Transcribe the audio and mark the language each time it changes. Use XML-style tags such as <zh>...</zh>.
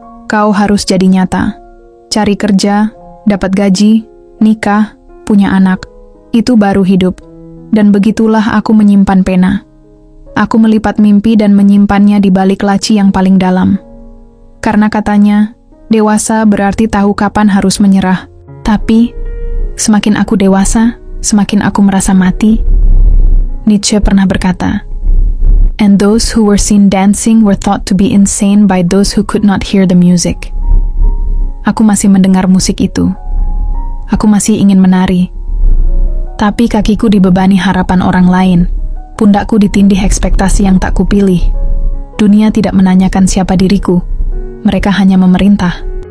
<id>Kau harus jadi nyata. Cari kerja, dapat gaji, nikah, punya anak. Itu baru hidup. Dan begitulah aku menyimpan pena. Aku melipat mimpi dan menyimpannya di balik laci yang paling dalam. Karena katanya, dewasa berarti tahu kapan harus menyerah. Tapi, semakin aku dewasa, semakin aku merasa mati.</id> <en>Nietzsche</en> <id>pernah berkata,</id> <en>"And those who were seen dancing were thought to be insane by those who could not hear the music."</en> <id>Aku masih mendengar musik itu. Aku masih ingin menari. Tapi kakiku dibebani harapan orang lain. Pundakku ditindih ekspektasi yang tak kupilih. Dunia tidak menanyakan siapa diriku. Mereka hanya memerintah.</id>